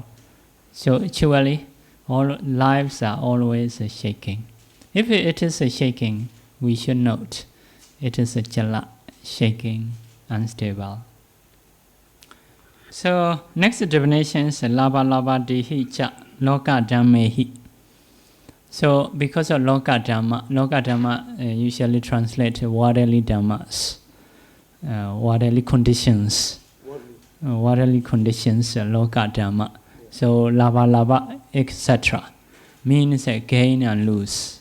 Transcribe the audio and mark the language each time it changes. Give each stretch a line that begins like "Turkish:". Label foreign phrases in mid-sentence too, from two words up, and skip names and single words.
English: So actually, all lives are always shaking. If it is shaking, we should note it is a jala, shaking, unstable. So next definition is
Pali: laba laba dehi cha loka dhammehi.
English: So because of
Pali: loka dhamma
English: usually translate worldly dhammas, worldly conditions, worldly conditions,
Pali: loka dhamma.
English: So
Pali: laba laba
English: etc. means gain and lose.